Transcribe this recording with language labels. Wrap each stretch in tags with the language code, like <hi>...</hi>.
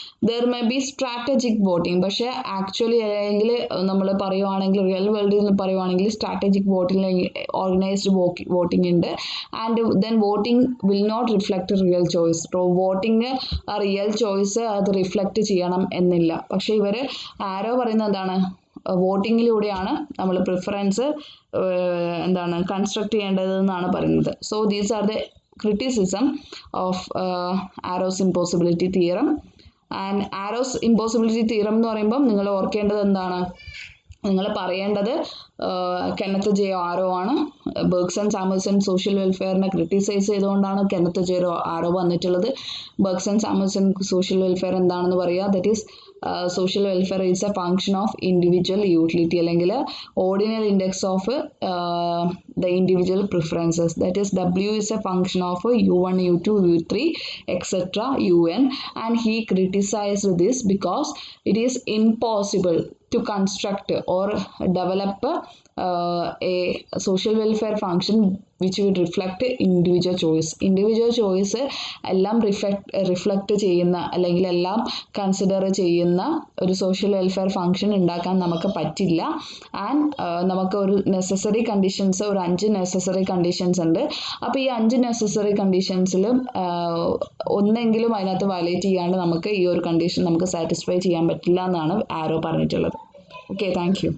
<en>There may be strategic voting.</en> <ml>പക്ഷേ actually അല്ലെങ്കിൽ നമ്മൾ പറയുവാണെങ്കിൽ റിയൽ വേൾഡിൽ നിന്ന് പറയുവാണെങ്കിൽ സ്ട്രാറ്റജിക് വോട്ടിംഗ് ഓർഗനൈസ്ഡ് വോട്ടിംഗ് ഉണ്ട്.</ml> <en>And then voting will not reflect real choice.</en> <ml>Voting real choice അത് റിഫ്ലക്റ്റ് ചെയ്യണം എന്നില്ല. പക്ഷേ ഇവർ ആരോ പറയുന്നത് എന്താണ്, വോട്ടിങ്ങിലൂടെയാണ് നമ്മൾ പ്രിഫറൻസ് എന്താണ് കൺസ്ട്രക്ട് ചെയ്യേണ്ടതെന്നാണ് പറയുന്നത്.</ml> <en>So these are the criticism of Arrow's impossibility theorem.</en> <ml>And arrows impossibility theorem എന്ന് പറയുമ്പം നിങ്ങൾ ഓർക്കേണ്ടത് എന്താണ്, നിങ്ങൾ പറയേണ്ടത് കെന്നത്ത് ജെ ആരോ ആണ്. ബെർഗ്സൺ സാമുൽസൺ സോഷ്യൽ വെൽഫെയറിനെ ക്രിട്ടിസൈസ് ചെയ്തുകൊണ്ടാണ് കെന്നത്ത് ജെ ആരോ വന്നിട്ടുള്ളത്. ബെർഗ്സൺ സാമുൽസൺ സോഷ്യൽ വെൽഫെയർ എന്താണെന്ന് പറയുക,</ml> <en>that is social welfare is a function of individual utility</en> <ml>അല്ലെങ്കിൽ</ml> <en>ordinal index of the individual preferences. That is, W is a function of U1, U2, U3, etc. UN, and he criticized this because it is impossible to construct or develop a social welfare function which would reflect individual choice.</en> <ml>Individual choice എല്ലാം reflect ചെയ്യുന്ന അല്ലെങ്കിൽ എല്ലാം consider ചെയ്യുന്ന ഒരു social welfare function ഉണ്ടാക്കാൻ നമുക്ക് പറ്റില്ല. And നമുക്ക് ഒരു നെസസറി കണ്ടീഷൻസ്, ഒരു 5 നെസസറി കണ്ടീഷൻസ് ഉണ്ട്. അപ്പോൾ ഈ 5 നെസസറി കണ്ടീഷൻസിൽ ഒന്നെങ്കിലും അതിനകത്ത് വയലേറ്റ് ചെയ്യാണ്ട് നമുക്ക് ഈ ഒരു കണ്ടീഷൻ നമുക്ക് സാറ്റിസ്ഫൈ ചെയ്യാൻ പറ്റില്ല എന്നാണ് ആരോ പറഞ്ഞിട്ടുള്ളത്.</ml> <en>Okay, thank you.</en>